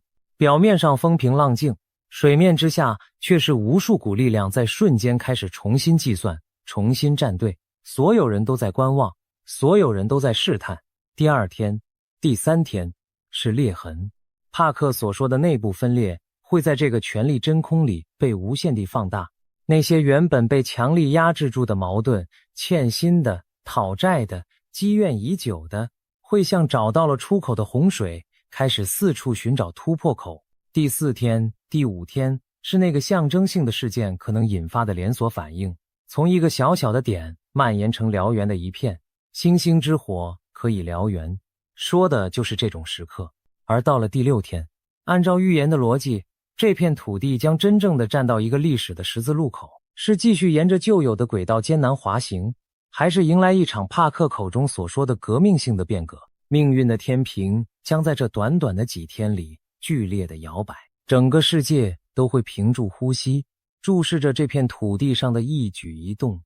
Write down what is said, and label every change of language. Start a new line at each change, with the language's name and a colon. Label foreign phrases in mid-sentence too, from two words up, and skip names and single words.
Chinese: 表面上風平浪靜，水面之下卻是無數股力量在瞬間開始重新計算、重新站隊。所有人都在觀望，所有人都在試探。第二天、第三天是裂痕。帕克所說的內部分裂會在這個權力真空裡被無限地放大。那些原本被強力壓制住的矛盾，欠薪的、討債的、積怨已久的，會像找到了出口的洪水，開始四處尋找突破口。第四天、第五天是那個象徵性的事件可能引發的連鎖反應，從一個小小的點蔓延成燎原的一片。星星之火可以燎原，說的就是這種時刻。而到了第六天，按照預言的邏輯，這片土地將真正的站到一個歷史的十字路口，是繼續沿着舊有的軌道艱難滑行，還是迎來一場帕克口中所說的革命性的變革。命運的天平將在這短短的幾天裡劇烈的搖擺，整個世界都會屏住呼吸，注視着這片土地上的一舉一動。